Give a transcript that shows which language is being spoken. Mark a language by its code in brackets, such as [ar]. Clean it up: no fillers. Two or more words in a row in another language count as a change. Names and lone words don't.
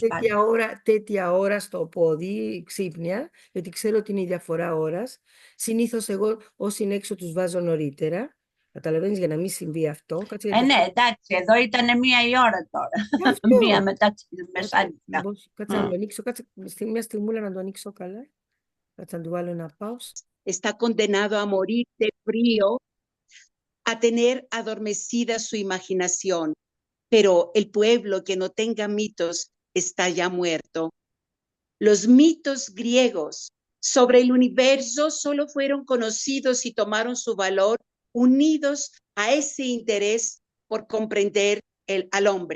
[el] τέτοια ώρα στο πόδι, ξύπνια, γιατί ξέρω ότι είναι η διαφορά ώρας. Συνήθως εγώ όσοι είναι έξω τους βάζω νωρίτερα. Καταλαβαίνεις, για να μην συμβεί αυτό. Κάτσε, Ναι, εντάξει, εδώ ήταν 1 η ώρα τώρα. Αυτό. 1 μετά τις μεσάνυχτα. Κάτσε να το ανοίξω, κάτσε μια στιγμούλα να το ανοίξω καλά. Κάτσε να του βάλω ένα pause. [es] Está condenado a morir de frío, a tener adormecida su imaginación, pero el pueblo que no tenga mitos está ya muerto. Los mitos griegos sobre el universo solo fueron conocidos y tomaron su valor unidos a ese interés por comprender al hombre.